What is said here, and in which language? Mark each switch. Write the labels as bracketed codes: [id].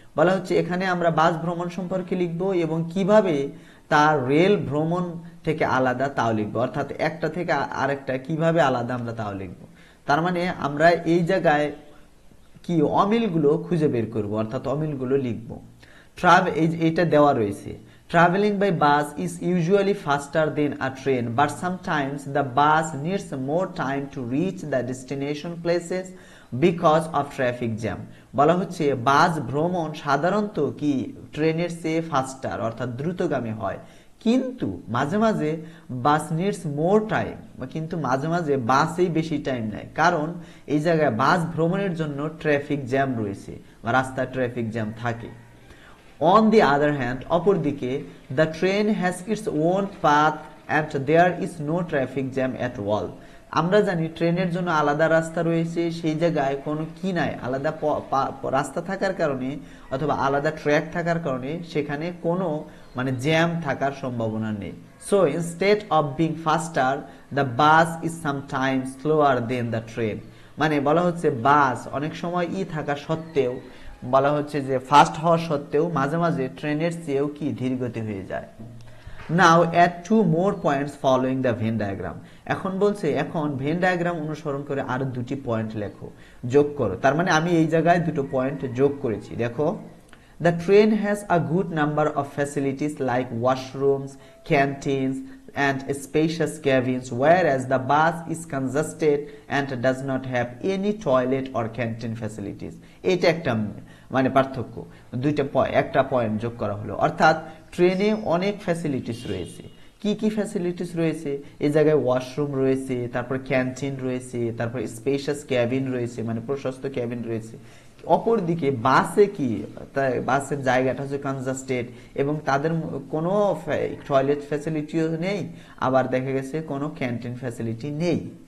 [bn] বলা হচ্ছে এখানে আমরা বাস ভ্রমণ সম্পর্কে লিখব এবং কিভাবে তার রেল ভ্রমণ থেকে আলাদা তাও লিখবো, অর্থাৎ একটা থেকে আরেকটা কিভাবে আলাদা আমরা তাও লিখবো। তার মানে আমরা এই জায়গায় কি অমিলগুলো খুঁজে বের করব, অর্থাৎ অমিলগুলো লিখবো। [en] এটা দেওয়া রয়েছে, traveling by bus is usually faster than a train, but sometimes the bus needs more time to reach the destination places because of traffic jam. [bn] বলা হচ্ছে বাস ভ্রমণ সাধারণত কি ট্রেনের চেয়ে ফাস্টার অর্থাৎ দ্রুতগামী হয়, কিন্তু মাঝে মাঝে [en] bus needs more time, [bn] কিন্তু মাঝে মাঝে বাসেই বেশি টাইম নেয়, কারণ এই জায়গায় বাস ভ্রমণের জন্য ট্রাফিক জ্যাম রয়েছে বা রাস্তায় ট্রাফিক জ্যাম থাকে। [en] On the other hand, অপরদিকে the train has its own path and there is no traffic jam at all. [bn] আমরা জানি ট্রেনের জন্য আলাদা রাস্তা রয়েছে, সেই জায়গায় কোনো কি নাই, আলাদা রাস্তা থাকার কারণে অথবা আলাদা ট্র্যাক থাকার কারণে সেখানে কোনো মানে জ্যাম থাকার সম্ভাবনা নেই। [en] So instead of being faster, the bus is sometimes slower than the train. [bn] মানে বলা হচ্ছে বাস অনেক সময় থাকা সত্ত্বেও, বলা হচ্ছে যে ফাস্ট হওয়া সত্ত্বেও মাঝে মাঝে ট্রেনের চেয়েও কি ধীরগতি হয়ে যায়। [en] Now add two more points following the Venn diagram. [bn] এখন বলছে এখন ভেন ডায়াগ্রাম অনুসরণ করে আরো দুটি পয়েন্ট লেখো, যোগ করো। তার মানে আমি এই জায়গায় দুটো পয়েন্ট যোগ করেছি। [en] দেখো, the train has a good number of facilities like washrooms, canteens and spacious cabins, whereas the bus is congested and does not have any toilet or canteen facilities. [bn] এটা একটা মানে পার্থক্য, একটা পয়েন্ট যোগ করা হলো। অর্থাৎ ট্রেনে অনেক ফ্যাসিলিটিস রয়েছে। কি কি ফ্যাসিলিটিস রয়েছে? এই জায়গায় ওয়াশরুম রয়েছে, তারপর ক্যান্টিন রয়েছে, তারপর স্পেশাস ক্যাবিন রয়েছে, মানে প্রশস্ত ক্যাবিন রয়েছে। অপরদিকে বাসে কি, বাসের জায়গাটা হচ্ছে কনজাস্টেড এবং তাদের কোনো টয়লেট ফ্যাসিলিটিও নেই, আবার দেখা গেছে কোনো ক্যান্টিন ফ্যাসিলিটি নেই।